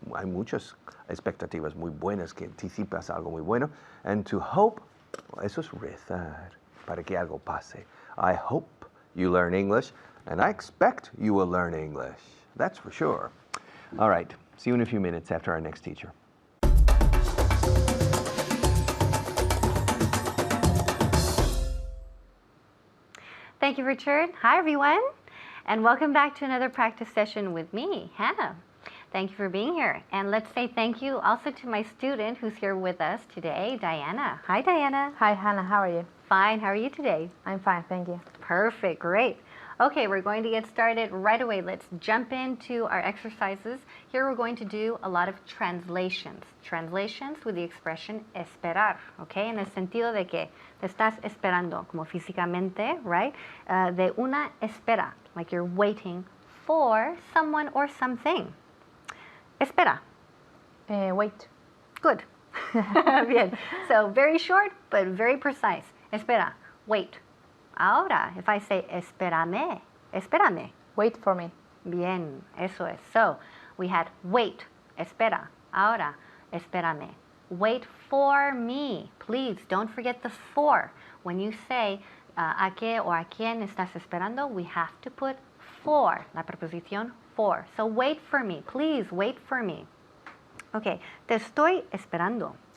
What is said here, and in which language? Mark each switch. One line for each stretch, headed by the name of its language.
Spanish: Hay muchas expectativas muy buenas que anticipas algo muy bueno.
English: And to hope.
Spanish: Eso es rezar para que algo pase.
English: I hope you learn English, and I expect you will learn English. That's for sure. All right. See you in a few minutes after our next teacher. Thank you, Richard. Hi, everyone, and welcome back to another practice session with me, Hannah. Thank you for being here. And let's say thank you also to my student who's here with us today, Diana. Hi, Diana. Hi, Hannah. How are you? Fine. How are you today? I'm fine, thank you. Perfect. Great. Okay, we're going to get started right away. Let's jump into our exercises. Here we're going to do a lot of translations. Translations with the expression esperar, okay?
Spanish: En el sentido de que te estás esperando, como físicamente, right? De una espera,
English: like you're waiting for someone or something.
Spanish: Espera.
English: Wait. Good. Bien. So very short, but very precise. Espera. Wait. Ahora, if I say espérame, espérame. Wait for me.
Spanish: Bien, eso es.
English: So, we had wait, espera. Ahora, espérame. Wait for me. Please, don't forget the for. When you say
Spanish: a qué
English: or a
Spanish: quién estás esperando,
English: we have to put for,
Spanish: la preposición
English: for. So, wait for me. Please, wait for me. Okay,
Spanish: te estoy esperando.